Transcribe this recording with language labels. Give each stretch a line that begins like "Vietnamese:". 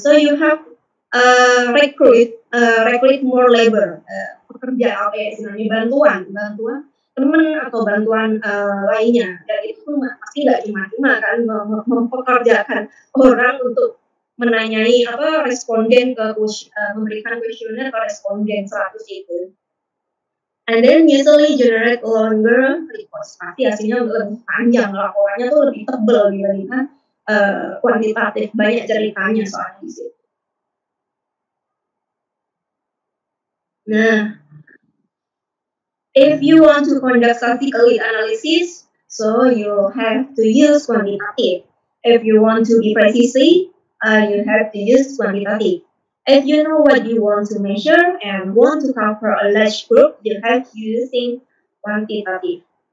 English: So you have recruit more labor,
Indonesian: pekerja istilahnya bantuan teman atau bantuan lainnya, dan itu pun pasti nggak cuma kan mempekerjakan orang untuk menanyai responden memberikan kuesioner ke responden 100 itu.
English: And then usually generate longer reports.
Indonesian: Pasti hasilnya lebih panjang, laporannya tuh lebih tebal dibandingkan kuantitatif, banyak ceritanya soalnya di situ.
English: Nah, if you want to conduct statistical analysis, so you have to use quantitative. If you want to be precise, you have to use quantitative. If you know what you want to measure and want to cover a large group, you have to using quantitative.